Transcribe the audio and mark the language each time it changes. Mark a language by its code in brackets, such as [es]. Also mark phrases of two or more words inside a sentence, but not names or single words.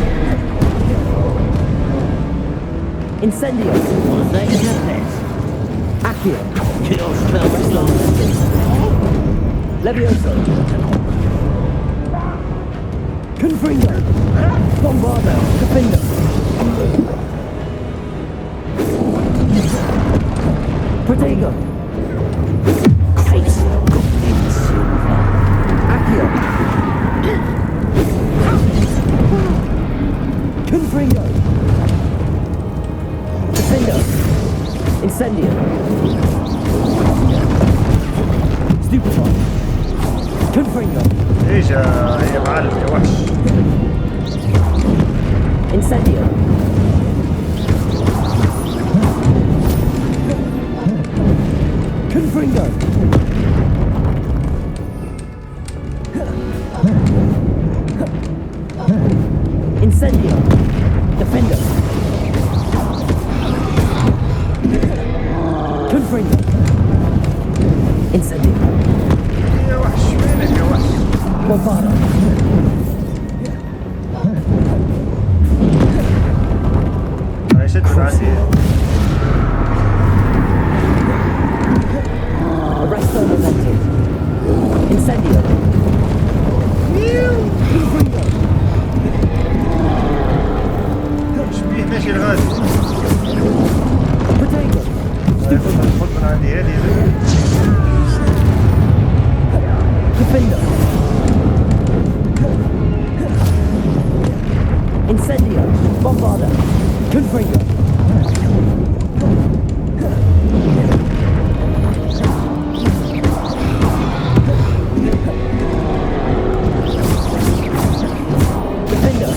[en] Incendio. Was that just this? Accio. Kill spell slow. Levioso. Confringo. Bombardo. Defender. Protego. Accio. Confringo. Defender. Incendio. Stupefy. Confringo. [ar] ايش يا معلم يا وحش. [en] Incendio. Confringo. Incendio. Defender. Confringo. Incendio. [ar] يا وحش وينك يا وحش. [en] Bombardo. [ar] انا شد من عندي. [en] Arresto momentum. Incendio. Confringo. [ar] ايش بيه ماشي الغاز. [en] Protego. [ar] خذ من عندي هذه. [en] Defender. Incendio. Bombardo. Confringo. Defender.